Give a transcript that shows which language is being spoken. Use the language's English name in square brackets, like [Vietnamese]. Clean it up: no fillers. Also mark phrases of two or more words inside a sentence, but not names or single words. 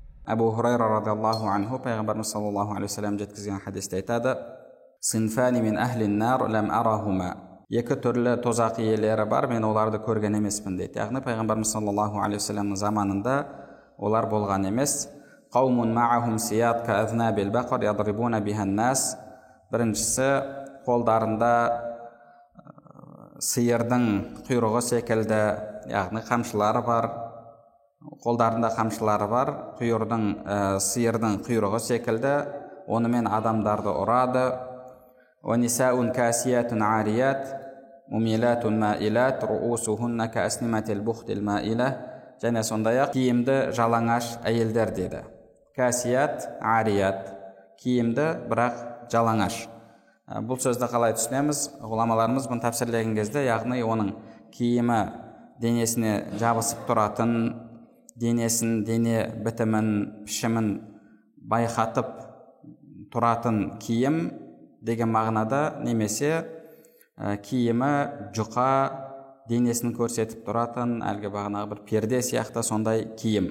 [Kazakh] Абу Хурайра [Arabic] رضي الله عنه [Kazakh] пайғамбарымыз [Arabic] صلى الله عليه وسلم [Kazakh] жеткізген хадисте айтады: [Arabic] "صنفان من أهل النار لم أرهما". [Kazakh] Екі түрлі тозақ иелері бар, мен оларды көрген емеспін дейді. Яғни пайғамбарымыз [Arabic] صلى الله عليه وسلم [Kazakh] заманында олар болған емес. [Arabic] قوم معهم سياط كأذناب البقر يضربون بها الناس. [Kazakh] Біріншісі, қолдарында сиырдың құйрығы секілді, яғни қамшылары бар. Қолдарында қамшылары бар, сиырдың құйрығы секілді, онымен адамдарды ұрады. [Arabic] وَنِسَاءٌ كَاسِيَاتٌ عَارِيَاتٌ مُمِيلَاتٌ مَائِلَاتٌ رُؤُوسُهُنَّ كَأَسْنِمَةِ الْبُخْتِ الْمَائِلَةِ. [Kazakh] Және сондай-ақ киімді жалаңаш әйелдер деді. [Arabic] كاسيات عاريات, [Kazakh] киімді бірақ жалаңаш. Бұл сөзді қалай түсінеміз? Ғұламаларымыз бұны тәпсірлеген кезде, яғни оның киімі денесіне жабысып тұратын, денесін, дене бітімін, пішімін байқатып тұратын киім деген мағынада, немесе киімі жұқа, денесін көрсетіп тұратын, әлгі бағанағы бір перде сияқты сондай киім.